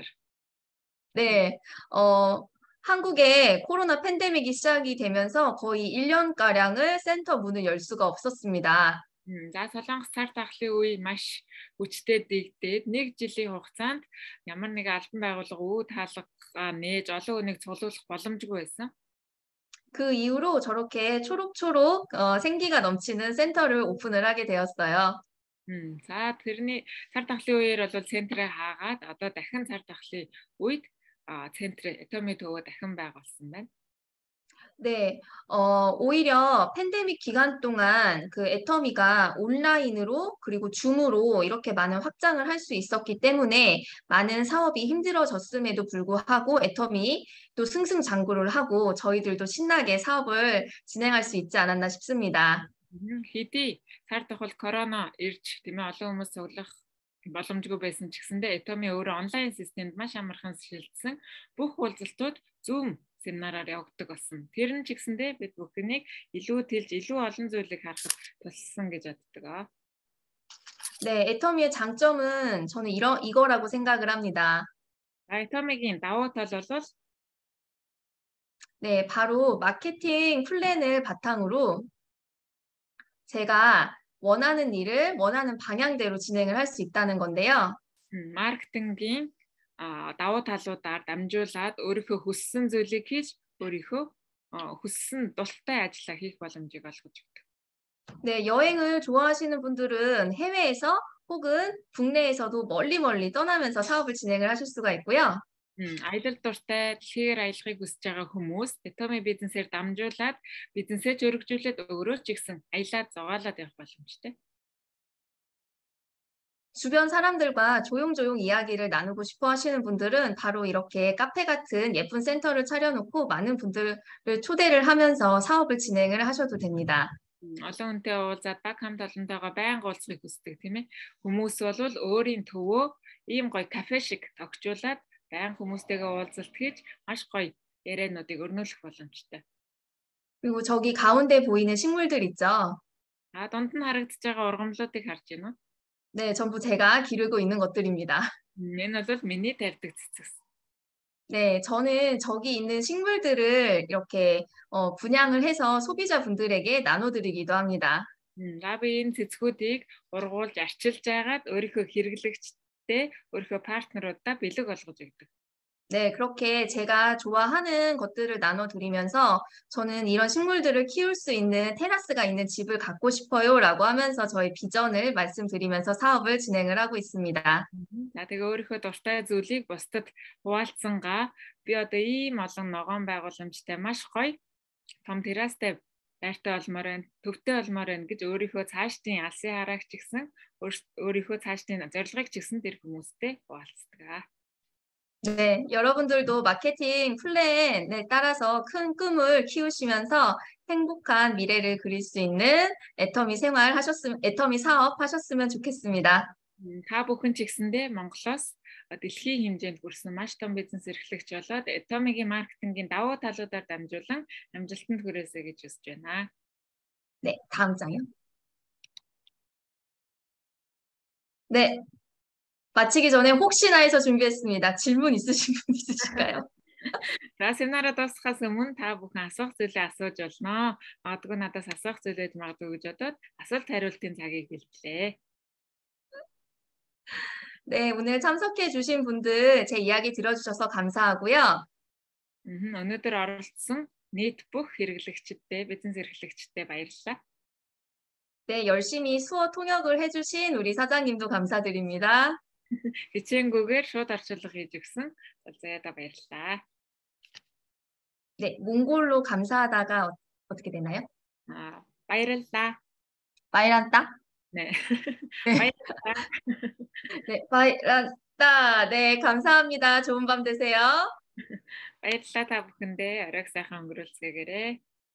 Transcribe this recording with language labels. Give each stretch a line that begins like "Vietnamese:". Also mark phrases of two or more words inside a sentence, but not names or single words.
Korean: 네, 한국에 코로나 팬데믹이 시작이 되면서 거의 1년가량을 센터 문을 열 수가 없었습니다.
Mongolian: За Солонгос цар тахлын үе маш хүчтэй дэгдээд нэг жилийн хугацаанд ямар нэг албан байгууллага үе таалга нээж олон хүнийг цуглуулах боломжгүй байсан.
Korean: 그 이후로 저렇게 초록초록 생기가 넘치는 센터를 오픈을 하게 되었어요.
Mongolian: За тэрний цар тахлын үеэр бол центрээ хаагаад одоо дахин цар тахлын үед центрээ Atomic дахин байгуулсан байна.
Korean: 네, 오히려 팬데믹 기간 동안 그 애터미가 온라인으로 그리고 줌으로 이렇게 많은 확장을 할 수 있었기 때문에 많은 사업이 힘들어졌음에도 불구하고 애터미 또 승승장구를 하고 저희들도 신나게 사업을 진행할 수 있지 않았나 싶습니다.
Mongolian: Хэдий цар тахал корона ирж тийм ээ олон хүмүүс цуглах боломжгүй байсан ч гэсэндээ Atomic өөрөө онлайн системд маш амархан шилжсэн. Бүх уулзалтууд Zoom семинараар явагддаг болсон. Тэр нь ч гэсэндээ бид бүхнийг илүү тэлж илүү олон зүйлийг харахад туссан гэж боддог.
Korean: 네, 애터미의 장점은 저는 이거라고 생각을 합니다.
Mongolian: Atomic인 давуу тал бол
Korean: 네, 바로 마케팅 플랜을 바탕으로 제가 원하는 일을 원하는 방향대로 진행을 할 수 있다는 건데요.
Mongolian: маркетингийн давуу талуудаар дамжуулаад өөрийнхөө хүссэн зүйлийг хийж өөрийнхөө хүссэн дуртай ажиллаа хийх боломжийг олгож өгдөг.
Korean: 네, 여행을 좋아하시는 분들은 해외에서 혹은 국내에서도 멀리 떠나면서 사업을 진행을 하실 수가 있고요.
Mongolian: Аялал дуртай дэлхийгээр аялахыг хүсэж байгаа хүмүүс Atomy бизнесээр дамжуулаад бизнесээ өргөжүүлээд өөрөө ч ихсэн аялаад зугаалаад явах боломжтой.
Korean: 주변 사람들과 조용조용 이야기를 나누고 싶어 하시는 분들은 바로 이렇게 카페 같은 예쁜 센터를 차려놓고 많은 분들을 초대를 하면서 사업을 진행을 하셔도 됩니다.
Mongolian: Олон хүнтэй уулзаад баг хамт олонтойгоо байнга уулзахыг хүсдэг тийм ээ. Хүмүүс бол өөрийн төвөө ийм гоё кафе шиг тогтжуулаад байнга хүмүүстэйгээ уулзалт хийж маш гоё яриануудыг өрнүүлэх боломжтой.
Korean: 그리고 저기 가운데 보이는 식물들 있죠?
Mongolian: Дунд нь харагдаж байгаа ургамлуудыг харж байна уу?
Korean: 네, 전부 제가 기르고 있는 것들입니다.
Mongolian: Энэ бол миний тавьдаг цэцэгс.
Korean: 네, 저는 저기 있는 식물들을 이렇게 분양을 해서 소비자분들에게 나눠드리기도 합니다.
Mongolian: Би энэ цэцгүүдийг ургуулж арчилж байгаад өөрийнхөө хэрэглэгчтэй өөрийнхөө партнеруудаа бэлэг олгож өгдөг.
Korean: 네, 그렇게 제가 좋아하는 것들을 나눠드리면서 저는 이런 식물들을 키울 수 있는 테라스가 있는 집을 갖고 싶어요라고 하면서 저의 비전을 말씀드리면서 사업을 진행을 하고 있습니다.
Mongolian: Тэгээ өөрийнхөө дуртай зүйлийг бусдад хуваалцсангаа би одоо ийм олон ногоон байгууламжтай маш гоё том террастай байртай олмоор байна, төвтэй олмоор байна гэж өөрийнхөө цаашдын алсын хараагч гэсэн өөрийнхөө цаашдын зорилгыг ч гэсэн тэр хүмүүстэй хуваалцдаг.
Korean: 네, 여러분들도 마케팅 플랜에 따라서 큰 꿈을 키우시면서 행복한 미래를 그릴 수 있는 애터미 애터미 사업 하셨으면 좋겠습니다.
Mongolian: Та бүхэн ч гэсэндээ Монголоос дэлхийн хэмжээнд хүрсэн маш том бизнес эрхлэгч болоод Atomy-гийн маркетингийн давуу талуудаар дамжуулан амжилтанд хүрээсэй гэж хүсэж байна.
Korean: 네, 다음 장이요. 네. 마치기 전에 혹시나 해서 준비했습니다. 질문 있으신 분 있으실까요?
Mongolian: За семинараа дуусгахаас өмнө та бүхэн асуух зүйлээ асууж болно. Магадгүй надаас асуух зүйлээд магадгүй гэж бодоод асуулт хариултын цагийг хэллээ.
Korean: 네, 오늘 참석해 주신 분들 제 이야기 들어주셔서 감사하고요.
Mongolian: Өнөөдөр оролцсон нийт бүх хэрэглэгчдэд, бизнес эрхлэгчдэд баярлалаа.
Korean: 네, 열심히 수어 통역을 해주신 우리 사장님도 감사드립니다.
Mongolian: Хичээнгүүгээр шууд орчуулга хийж өгсөн заяада баярлалаа.
Korean: 네, 몽골로 감사하다가 어떻게 되나요?
Mongolian: баярлалаа.
Korean: 바이란따? 네. 네. 네, 바이란따. 네, 감사합니다. 좋은 밤 되세요.
Mongolian: баярлалаа та бүхэндээ оройг сайхан өнгөрүүлцгээгээрэй.